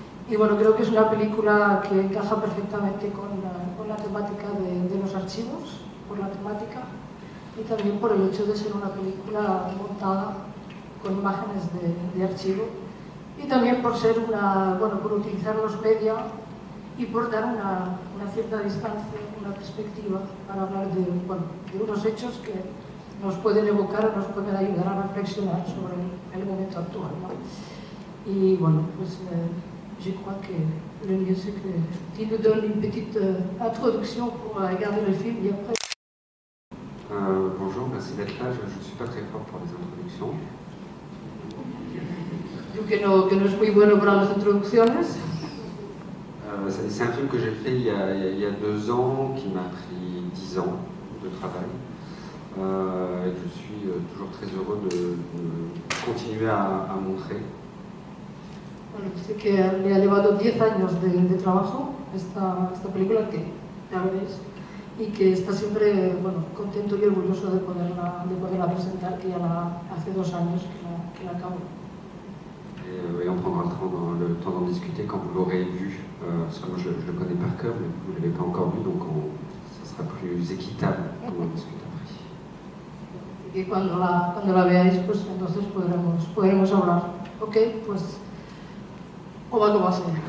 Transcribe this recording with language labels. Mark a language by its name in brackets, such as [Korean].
[Spanish] Y bueno, creo que es una película que encaja perfectamente con la temática de los archivos, por la temática, y también por el hecho de ser una película montada con imágenes de archivo, y también por ser por utilizar los media y por dar una cierta distancia, una perspectiva para hablar de unos hechos que nos pueden evocar o nos pueden ayudar a reflexionar sobre el momento actual, ¿no? Y bueno, pues [French] je crois que le mieux c'est que tu nous donnes une petite introduction pour regarder le film et après. Bonjour, merci d'être là. Je ne suis pas très fort pour les introductions. [Spanish] Digo que no es muy bueno para las introducciones. [French] C'est un film que j'ai fait il y a 2 ans, qui m'a pris 10 ans de travail. Et je suis toujours très heureux de continuer à montrer. [Spanish] Bueno, sé que le ha llevado 10 años de trabajo esta película, que ya veréis, y que está siempre contento y orgulloso de poderla presentar, que ya hace 2 años que la acabo. [French] Et on prendra le temps d'en discuter quand vous l'aurez vu, parce que moi je le connais par cœur, mais vous ne l'avez pas encore vu, donc ça sera plus équitable pour en discuter après. [Spanish] Y cuando la veáis, pues entonces podremos hablar. Ok, pues o va como así.